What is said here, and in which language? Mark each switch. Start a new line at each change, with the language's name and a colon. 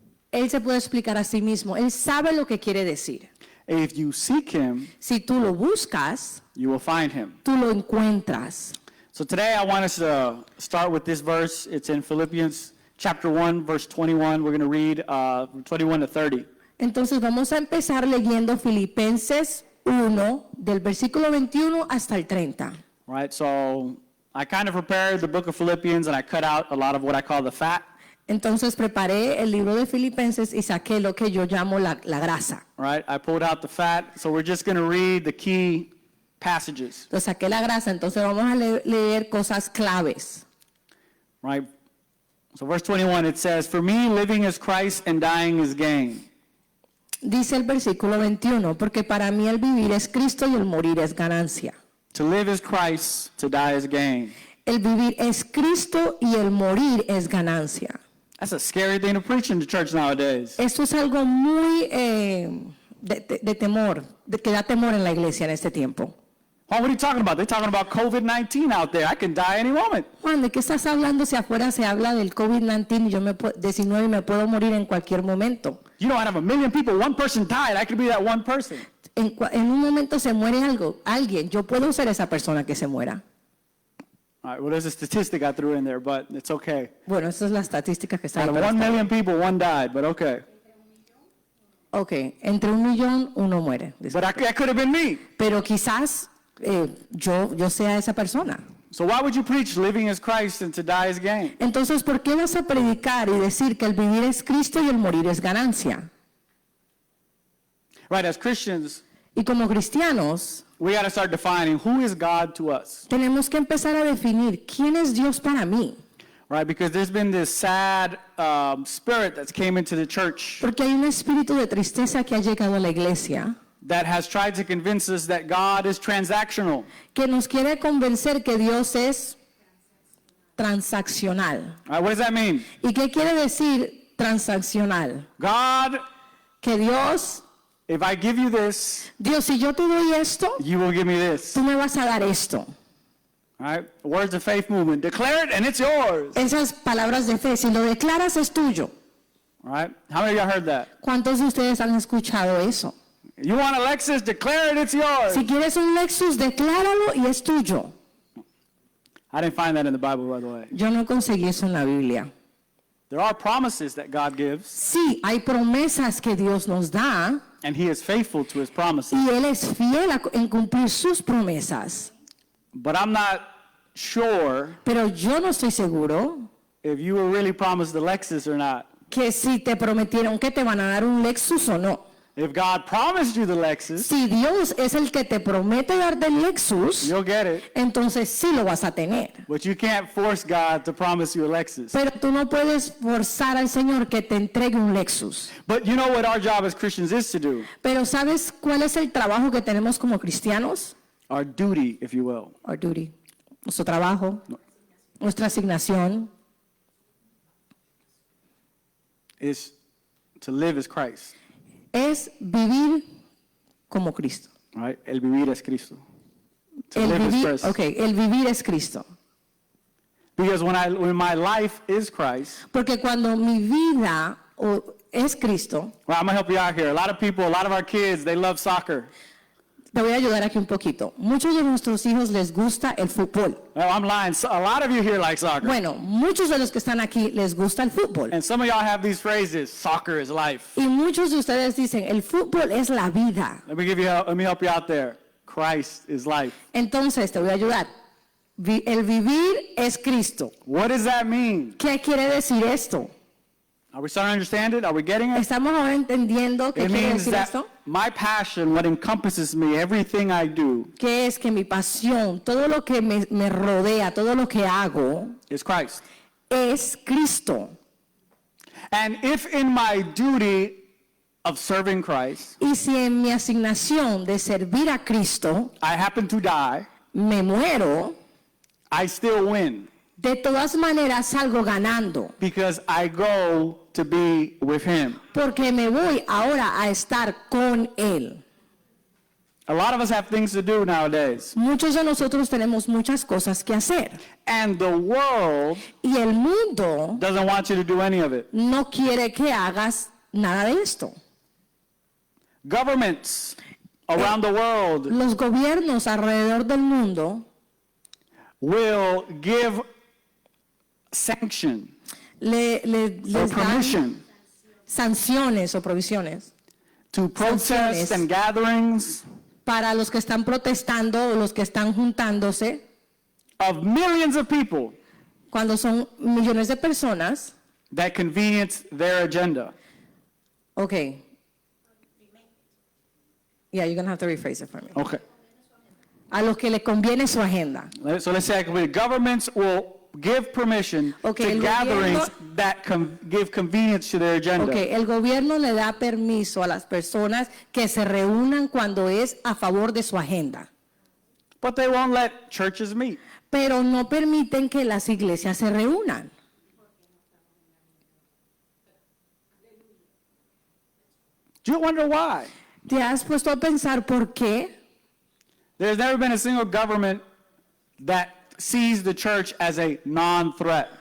Spanish: Él se puede explicar a sí mismo. Él sabe lo que quiere decir.
English: If you seek him,
Spanish: Si tú lo buscas,
English: you will find him.
Spanish: tú lo encuentras.
English: So today I want us to start with this verse. It's in Philippians chapter 1, verse 21. We're going to read 21 to 30.
Spanish: Entonces vamos a empezar leyendo Filipenses 1, del versículo 21 hasta el 30.
English: Right? So I kind of prepared the book of Philippians and I cut out a lot of what I call the fat.
Spanish: Entonces preparé el libro de Filipenses y saqué lo que yo llamo la grasa.
English: Right? I pulled out the fat. So we're just going to read the key passages.
Spanish: Entonces saqué la grasa, entonces vamos a leer cosas claves.
English: Right? So verse 21, it says, "For me, living is Christ and dying is gain."
Spanish: Dice el versículo 21, porque para mí el vivir es Cristo y el morir es ganancia.
English: To live is Christ, to die is gain.
Spanish: El vivir es Cristo y el morir es ganancia.
English: That's a scary thing to preach in the church nowadays.
Spanish: Esto es algo muy de temor, que da temor en la iglesia en este tiempo.
English: Juan, what are you talking about? They're talking about COVID-19 out there. I can die any moment.
Spanish: Juan, ¿de qué estás hablando si afuera se habla del COVID-19 y yo 19 y me puedo morir en cualquier momento?
English: You know, out of 1 million people, one person died. I could be that one person.
Spanish: En un momento se muere alguien. Yo puedo ser esa persona que se muera.
English: All right, well, there's a statistic I threw in there, but it's okay.
Spanish: Bueno, esa es la estadística que está ahí.
English: Out of
Spanish: pero
English: 1
Spanish: está
English: million people, one died, but okay.
Spanish: Ok, entre 1 millón, uno muere.
English: But that could have been me.
Spanish: Pero quizás yo sea esa persona.
English: So why would you preach living is Christ and to die is gain?
Spanish: Entonces, ¿por qué vas a predicar y decir que el vivir es Cristo y el morir es ganancia?
English: Right, as Christians,
Spanish: Y como cristianos,
English: we got to start defining who is God to us.
Spanish: tenemos que empezar a definir quién es Dios para mí.
English: Right, because there's been this sad spirit that's came into the church
Spanish: Porque hay un espíritu de tristeza que ha llegado a la iglesia
English: that has tried to convince us that God is transactional.
Spanish: que nos quiere convencer que Dios es transaccional.
English: All right, what does that mean?
Spanish: ¿Y qué quiere decir transaccional?
English: God,
Spanish: Que Dios,
English: if I give you this,
Spanish: si yo te doy esto,
English: you will give me this.
Spanish: tú me vas a dar esto.
English: All right, words of faith movement. Declare it and it's yours.
Spanish: Esas palabras de fe, si lo declaras es tuyo.
English: All right, how many of y'all heard that?
Spanish: ¿Cuántos de ustedes han escuchado eso?
English: You want a Lexus? Declare it, it's yours.
Spanish: Si quieres un Lexus, decláralo y es tuyo.
English: I didn't find that in the Bible, by the way.
Spanish: Yo no conseguí eso en la Biblia.
English: There are promises that God gives,
Spanish: Sí, hay promesas que Dios nos da
English: and He is faithful to His promises.
Spanish: y Él es fiel en cumplir sus promesas.
English: But I'm not sure
Spanish: Pero yo no estoy seguro
English: if you were really promised the Lexus or not.
Spanish: que si te prometieron que te van a dar un Lexus o no.
English: If God promised you the Lexus,
Spanish: Si Dios es el que te promete darte el Lexus,
English: you'll get it.
Spanish: entonces sí lo vas a tener.
English: But you can't force God to promise you a Lexus.
Spanish: Pero tú no puedes forzar al Señor que te entregue un Lexus.
English: But you know what our job as Christians is to do?
Spanish: Pero ¿sabes cuál es el trabajo que tenemos como cristianos?
English: Our duty, if you will. Our duty.
Spanish: Nuestro trabajo, nuestra asignación
English: Is to live as Christ.
Spanish: es vivir como Cristo.
English: All right?
Spanish: El vivir es Cristo.
English: To
Spanish: El
English: live as
Spanish: vivir,
English: Christ.
Spanish: okay, el vivir es Cristo.
English: Because when my life is Christ,
Spanish: Porque cuando mi vida es Cristo,
English: well, I'm going to help you out here. A lot of people, a lot of our kids, they love soccer.
Spanish: te voy a ayudar aquí un poquito. Muchos de nuestros hijos les gusta el fútbol.
English: Well, I'm lying. So, a lot of you here like soccer.
Spanish: Bueno, muchos de los que están aquí les gusta el fútbol.
English: And some of y'all have these phrases, soccer is life.
Spanish: Y muchos de ustedes dicen, el fútbol es la vida.
English: Let me help you out there. Christ is life.
Spanish: Entonces, te voy a ayudar. El vivir es Cristo.
English: What does that mean?
Spanish: ¿Qué quiere decir esto?
English: Are we starting to understand it? Are we getting it?
Spanish: ¿Estamos ahora entendiendo qué
English: It
Spanish: quiere
English: means
Spanish: decir
English: that
Spanish: esto?
English: my passion, what encompasses me, everything I do,
Spanish: Que es que mi pasión, todo lo que me rodea, todo lo que hago,
English: is Christ.
Spanish: es Cristo.
English: And if in my duty of serving Christ,
Spanish: Y si en mi asignación de servir a Cristo
English: I happen to die,
Spanish: me muero,
English: I still win.
Spanish: De todas maneras salgo ganando,
English: because I go to be with him.
Spanish: porque me voy ahora a estar con Él.
English: A lot of us have things to do nowadays.
Spanish: Muchos de nosotros tenemos muchas cosas que hacer.
English: And the world
Spanish: Y el mundo
English: doesn't want you to do any of it.
Spanish: no quiere que hagas nada de esto.
English: Governments around the world
Spanish: Los gobiernos alrededor del mundo
English: will give sanction or
Spanish: les dan
English: permission
Spanish: sanciones o provisiones
English: to protests
Spanish: Sanciones.
English: and gatherings
Spanish: para los que están protestando o los que están juntándose,
English: of millions of people
Spanish: cuando son millones de personas.
English: that convenience their agenda. Okay. Yeah, you're going to have to rephrase it for me. Okay.
Spanish: A los que le conviene su agenda.
English: So let's say governments will give permission Okay, to
Spanish: el
English: gatherings
Spanish: gobierno-
English: that give convenience to their agenda.
Spanish: Okay, el gobierno le da permiso a las personas que se reúnan cuando es a favor de su agenda,
English: But they won't let churches meet.
Spanish: pero no permiten que las iglesias se reúnan.
English: Do you wonder why?
Spanish: ¿Te has puesto a pensar por qué?
English: There's never been a single government that sees the church as a non-threat.